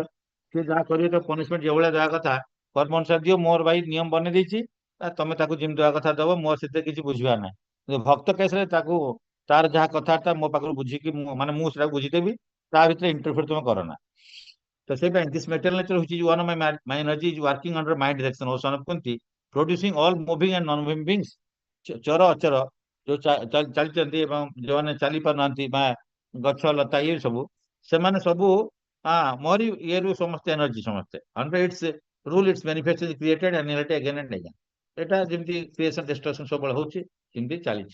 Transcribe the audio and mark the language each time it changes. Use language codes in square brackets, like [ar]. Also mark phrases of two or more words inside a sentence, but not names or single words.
[or] ସେ ଯାହା କରିବେ ତ ପନିଶମେଣ୍ଟ ଯେଭଳିଆ ଦେବା କଥା କର୍ମ ଅନୁସାରେ ଦିଅ। ମୋର ଭାଇ ନିୟମ ବନେଇ ଦେଇଛି, ତମେ ତାକୁ ଯେମିତି ଦେବା କଥା ଦବ। ମୋର ସେଥିରେ କିଛି ବୁଝିବାର ନାହିଁ। କିନ୍ତୁ ଭକ୍ତ କେସରେ ତାକୁ ତାର ଯାହା କଥାବାର୍ତ୍ତା ମୋ ପାଖରୁ ବୁଝିକି ମାନେ ମୁଁ ସେଟାକୁ ବୁଝିଦେବି। ତା ଭିତରେ ଇଣ୍ଟରଫିୟର ତମେ କର ନା। ତ ସେଇପାଇଁ [en] this material nature which is one of my energy is working under my direction ଓ son of Kunti producing all moving and non moving beings। [or] ଚର ଅଚର ଯୋଉ ଚାଲିଛନ୍ତି ଏବଂ ଯୋଉମାନେ ଚାଲି ପାରୁନାହାନ୍ତି ବା ଗଛ ଲତା ଇଏ ସବୁ ସେମାନେ ସବୁ ମୋରି ଇଏରୁ ସମସ୍ତେ ଏନର୍ଜି ସମସ୍ତେ [en] under its rule its manifestation created annihilated again and again. [or] ଏଟା ଯେମିତି [en] creation destruction [or] ସବୁବେଳେ ହଉଛି ସେମିତି ଚାଲିଛି।